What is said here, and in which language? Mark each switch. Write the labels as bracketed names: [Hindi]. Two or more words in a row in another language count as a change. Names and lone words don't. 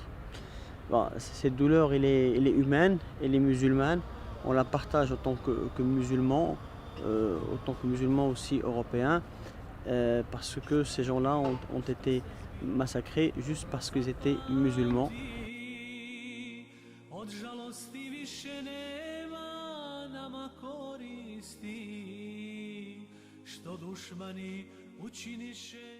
[French] Bon, cette douleur, elle est humaine, elle est musulmane. On la partage autant que musulmans, aussi européens, parce que ces gens-là ont été massacrés juste parce qu'ils étaient musulmans. [Bosnian] Od žalosti više nema nama koristi, što dušmani učiniše.